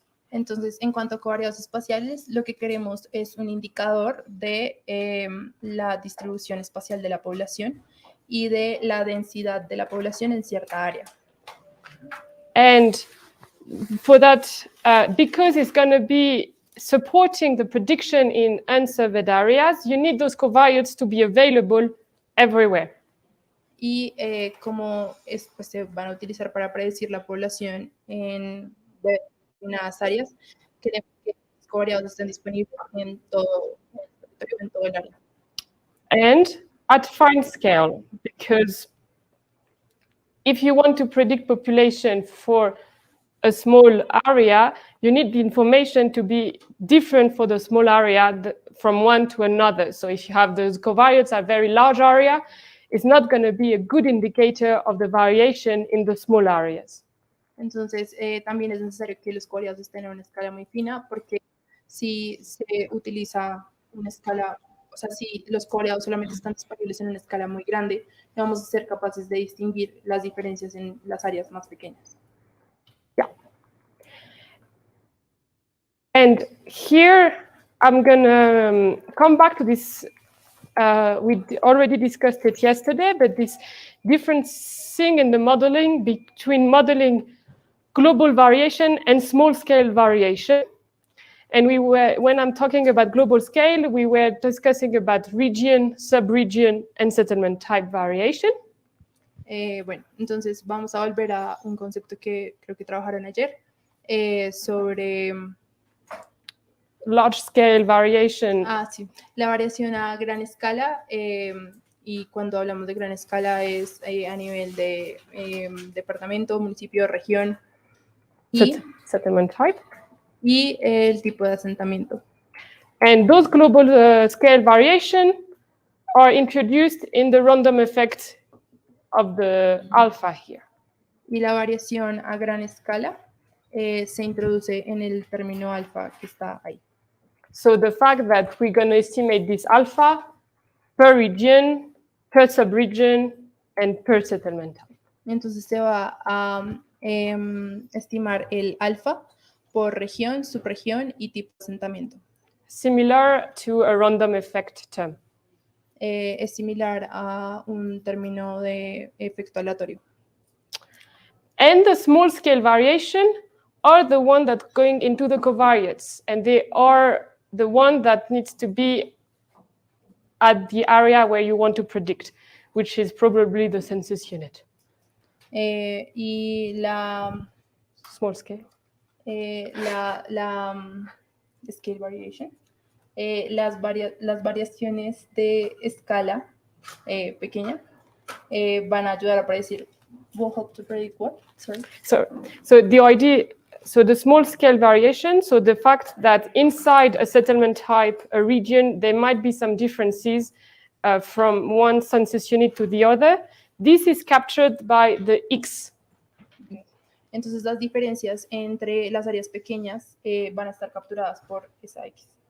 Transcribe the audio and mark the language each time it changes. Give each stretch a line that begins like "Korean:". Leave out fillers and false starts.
Spanish: Entonces, en cuanto a covariados espaciales, lo que queremos es un indicador de la distribución espacial de la población y de la densidad de la población en cierta área.
English: And for that, because it's going to be supporting the prediction in unsurveyed areas, you need those covariates to be available everywhere. Y como pues, se van a utilizar para predecir la población en unas áreas, queremos que los covariados estén disponibles en todo el área. And at fine scale, because if you want to predict population for a small area, you need the information to be different for the small area from one to another. So if you have those covariates at a very large area, it's not going to be a good indicator of the variation in the small areas.
Spanish: Entonces, también es necesario que los covariados estén en una escala muy fina, porque si se utiliza una escala, o sea, si los covariados solamente están disponibles en una escala muy grande, no vamos a ser capaces de distinguir las diferencias en las áreas más pequeñas.
English: Yeah. And here I'm going to come back to this. We already discussed it yesterday, but this difference in the modeling between modeling global variation and small-scale variation. And when I'm talking about global scale, we were discussing about region, sub-region, and settlement type variation.
Spanish: Bueno, entonces vamos a volver a un concepto que creo que trabajaron ayer sobre
English: large-scale variation.
Spanish: Sí, la variación a gran escala. Y cuando hablamos de gran escala es a nivel de departamento, municipio, región y
English: settlement type.
Spanish: Y el tipo de asentamiento.
English: And those global scale variation are introduced in the random effect of the alpha here.
Spanish: Y la variación a gran escala se introduce en el término alfa que está ahí.
English: So the fact that we're going to estimate this alpha per region, per subregion, and per settlement type.
Spanish: Entonces se va a estimar el alfa por región, subregión y tipo de asentamiento.
English: Similar to a random effect term.
Spanish: Es similar a un término de efecto aleatorio.
English: And the small scale variation are the one that going into the covariates, and they are the one that needs to be at the area where you want to predict, which is probably the census unit.
Spanish: Y la
English: small scale.
Spanish: La
English: scale variation,
Spanish: las variaciones de escala pequeña, van a ayudar a predecir.
English: Will help to predict what? Sorry. So the idea, so the small scale variation, so the fact that inside a settlement type, a region, there might be some differences from one census unit to the other. This is captured by the X.
Spanish: Entonces las diferencias entre las áreas pequeñas van a estar capturadas por esa X.